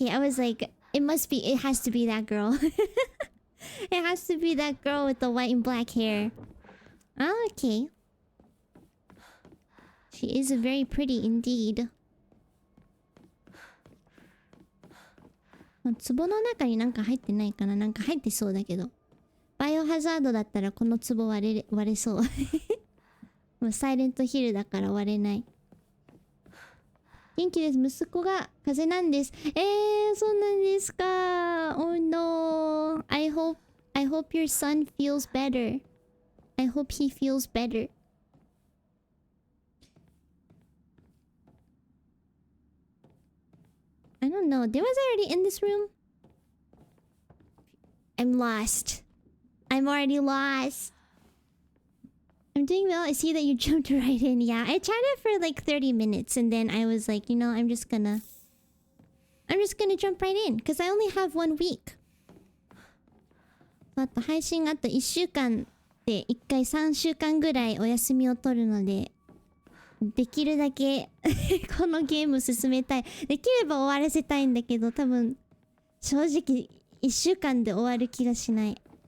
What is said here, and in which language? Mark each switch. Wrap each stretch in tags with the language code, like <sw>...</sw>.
<en>I was like, it has to be that girl. It has to be that girl with the white and black hair. Okay. She is very pretty indeed.</en> <ja>壺の中になんか入ってないかな。なんか入ってそうだけど。バイオハザードだったらこの壺割れそう。もうサイレントヒルだから割れない。元気です。息子が風邪なんです。そうなんですか。</ja> <en>Oh no. I hope your son feels better. I hope he feels better. I don't know. Was I already in this room? I'm lost. I'm already lost. I'm doing well. I see that you jumped right in. Yeah, I tried it for like 30 minutes and then I was like, you know, I'm just gonna jump right in because I only have 1 week.</en> <ja>あと配信あと1週間で1回3週間ぐらいお休みを取るので、できるだけこのゲーム進めたい。できれば終わらせたいんだけど、多分正直1週間で終わる気がしない。</ja>